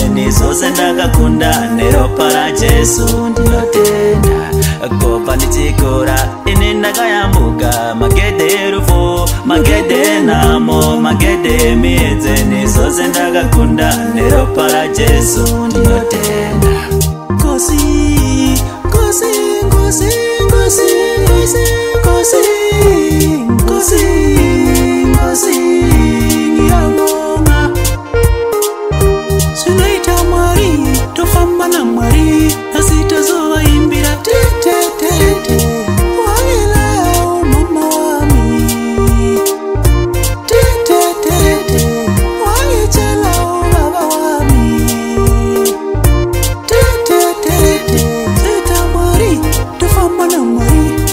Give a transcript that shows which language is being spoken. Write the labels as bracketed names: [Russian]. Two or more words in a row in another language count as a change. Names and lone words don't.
[Shona] Ini zvose ndakakunda neropa raJesu, ndinotenda. Kubva ndichikura, ini ndakayambuka magedhe erufu, magedhe enhamo, magedhe emiedzo. Ini zvose ndakakunda neropa raJesu, ndinotenda. [Zulu] Nkosi, Nkosi, Nkosi, Nkosi, Nkosi, Nkosi, Nkosi, Nkosi, ngiyabonga. [Shona] Zvinoita Mwari, tofamba naMwari, asi tozovaimbira te, te, te, te. [Zulu] Wangilaya, oh mama wami. Te, te, te, te. Wangichela, oh baba wami. Te, te, te, te. [Shona] Zita Mwari, tofamba naMwari.